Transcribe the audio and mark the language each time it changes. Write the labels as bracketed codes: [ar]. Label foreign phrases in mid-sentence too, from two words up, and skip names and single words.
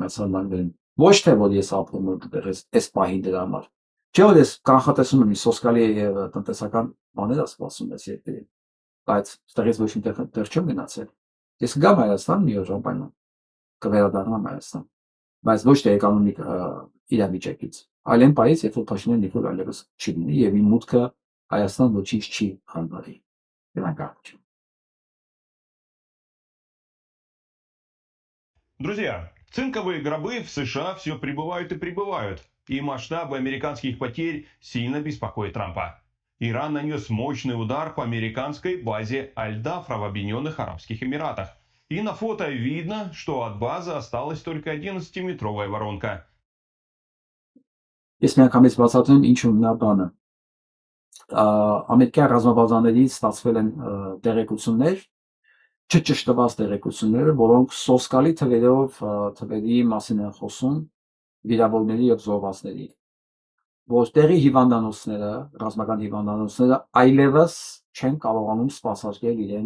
[hy] Միացյալ Նահանգներում։ Ոչ թե որ ես ապրում եմ այս պահին դրա համար։ Չէ՞ որ ես կանխատեսում եմ սոսկալի տնտեսական բաներ ասում ես երկրի, բայց ստեղից ոչ մի տեղ չեմ գնացել։ Ես կգամ Հայաստան մի օր անպայման, կվերադառնամ Հայաստան, բայց ոչ թե էկոնոմիկ իրավիճակից, այլ այն պահից, երբ որ Փաշինյան Նիկոլ այլևս չի լինի եւ իմ մուտքը Հայաստան ոչինչ չի խանգարի։ [ru] Друзья, цинковые гробы в США все прибывают и прибывают, и масштабы американских потерь сильно беспокоят Трампа. Иран нанес мощный удар по американской базе Аль-Дафра в Объединенных Арабских Эмиратах. И на фото видно, что от базы осталась только 11-метровая воронка. [hy] Ես միանգամից բացատրեմ ինչ ունենա բանը։ Ամերիկայի ռազմաբազաներից ստացվել են տեղեկություններ, չճշտված տեղեկությունները, որոնք սոսկալի թվերի մասին են խոսում վիրավորների եւ զոհվածների, որ տեղի հիվանդանոցները, ռազմական հիվանդանոցները այլևս չեն կարողանում սպասարկել